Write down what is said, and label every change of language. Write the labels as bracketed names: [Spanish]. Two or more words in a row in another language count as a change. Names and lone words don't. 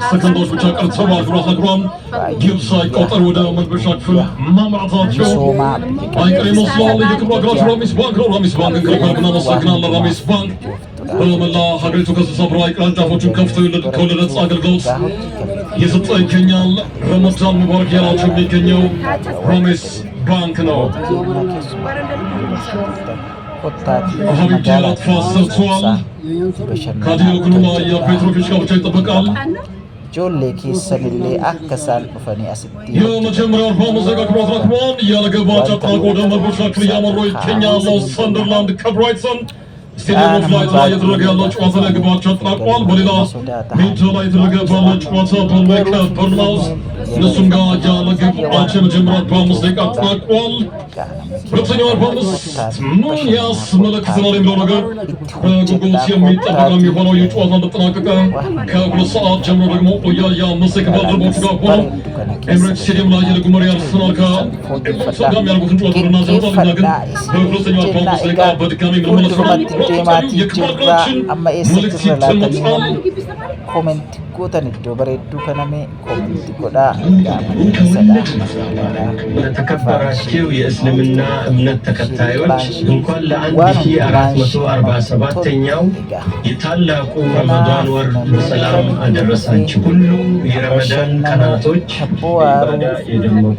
[Amharic] ሰከንዶች ብቻ ቀርተዋል። ጉራታግሯም ግብ ሳይቆጠር ወደ መልበሻ ክፍል ማምራታቸው አይቀሬ ይመስላል። የክብሩ አገራችን ራሚስ ባንክ ነው። ራሚስ ባንክን ከልብ እናመሰግናለን። ራሚስ ባንክ በመላ ሀገሪቱ ከ60 በላይ ቅርንጫፎችን ከፍቶ ከወለድ ነጻ አገልግሎት እየሰጠ ይገኛል። [Arabic] رمضان مبارك [Amharic] ያላቸው የሚገኘው ራሚስ ባንክ ነው። ሀቢብ ዲያላት ኳስ ሰርቷል። ካዲዮ ግኑላ የፔትሮቪች ጋብቻ ይጠበቃል። [Oromo] ijoollee keessanillee akka isaan dhufanii asitti [Amharic] የመጀመሪያው 45 ደቂቃ ክብራት ረክቧል። ያለ ግብ አቻ ተጠናቆ ወደ መልበሻ ክፍል እያመሩ ይገኛሉ። ሰንደርላንድ ከብራይተን ስቴዲየም ላይ እየተደረገ ያለው ጨዋታ ላይ ግባቸው ተጠናቋል። በሌላ ሜዳ ላይ የተደረገ ባለው ጨዋታ በርንሌይ ከበርንማውዝ እነሱም ጋር ያለ ግብ አቻ የመጀመሪያው 45 ደቂቃ ተጠናቋል። ሁለተኛው 45 ምን ያስመለክተናል የሚለው ነገር በጉጉት የሚጠበቅ የሚሆነው የጨዋታ እንደተጠናቀቀ ከሁለት ሰዓት ጀምሮ ደግሞ ኦያያ መሰክ ባልደረቦቹ ጋር ሆነው ኤምሬትስ ስቴዲየም ላይ የሊጉ መሪ አርሰናል ከኤቨርተን ጋር የሚያደርጉትን ጨዋታ እናዘርታለን። ግን በሁለተኛው 45 ደቂቃ በድጋሚ ምንመለስ [Oromo] amma eessa jirra laatanii koomenti gootan iddoo bareedduu kaname koomenti godhaa [Amharic] ለተከበራችሁ የእስልምና እምነት ተከታዮች እንኳን ለ1447ኛው የታላቁ ረመዳን ወር በሰላም አደረሳችሁ። ሁሉም የረመዳን ቀናቶች በኢባዳ የደመቁ